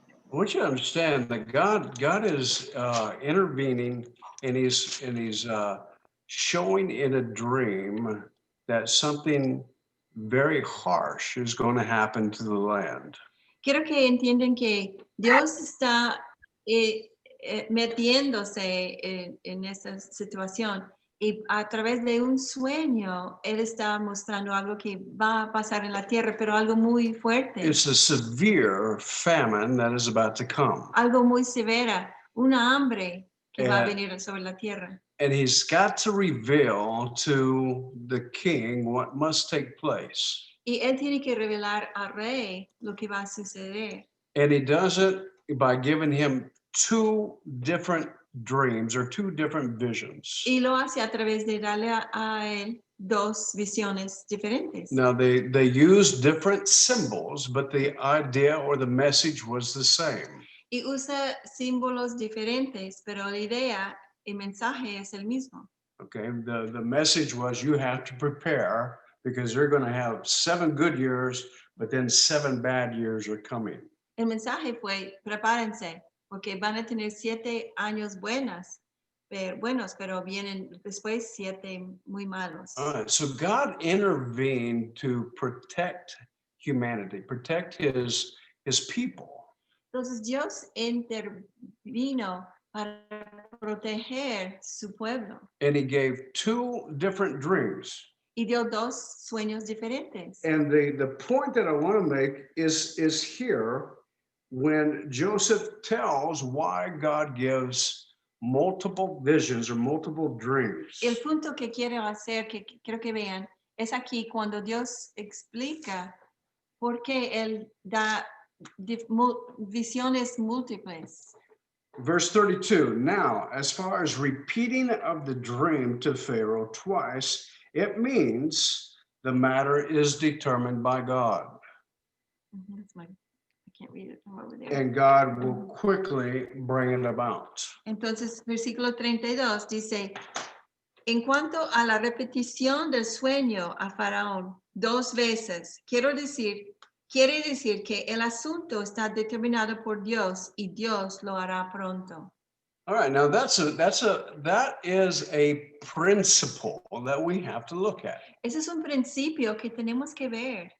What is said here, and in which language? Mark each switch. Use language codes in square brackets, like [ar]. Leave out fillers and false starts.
[en] I want you to understand that God is intervening, and he's showing in a dream that something very harsh is going to happen to the land. [es] Quiero que entiendan que Dios está metiéndose en esta situación y a través de un sueño, Él está mostrando algo que va a pasar en la tierra, pero algo muy fuerte, [en] It's a severe famine that is about to come. [es] algo muy severa, una hambre que va a [en] And- [es] venir sobre la tierra. [en] And he's got to reveal to the king what must take place. [es] Y Él tiene que revelar al rey lo que va a suceder. [en] And he does it by giving him two different dreams or two different visions. [es] Y lo hace a través de darle a Él dos visiones diferentes. [en] Now they use different symbols, but the idea or the message was the same. [es] Y usa símbolos diferentes, pero la idea, el mensaje es el mismo. [en] Okay, the message was you have to prepare because you're going to have 7 good years, but then 7 bad years are coming. [es] El mensaje fue, prepárense, porque van a tener 7 años buenos, pero vienen después 7 muy malos. [en] All right, so God intervened to protect humanity, protect his people. [es] Entonces Dios intervino para proteger su pueblo [en] And he gave 2 different dreams. [es] y dio 2 sueños diferentes. [en] And the point that I want to make is here when Joseph tells why God gives multiple visions or multiple dreams. [es] El punto que quiero hacer, que quiero que vean, es aquí cuando Dios explica por qué Él da visiones múltiples. [en] Verse 32, now, as far as repeating of the dream to Pharaoh twice, it means the matter is determined by God. I can't read it from over there. And God will quickly bring it about. [es] Entonces, versículo 32 dice, en cuanto a la repetición del sueño a Faraón 2 veces, quiere decir que el asunto está determinado por Dios y Dios lo hará pronto. [en] All right, now that is a principle that we have to look at. [es] Ese es un principio que tenemos que ver.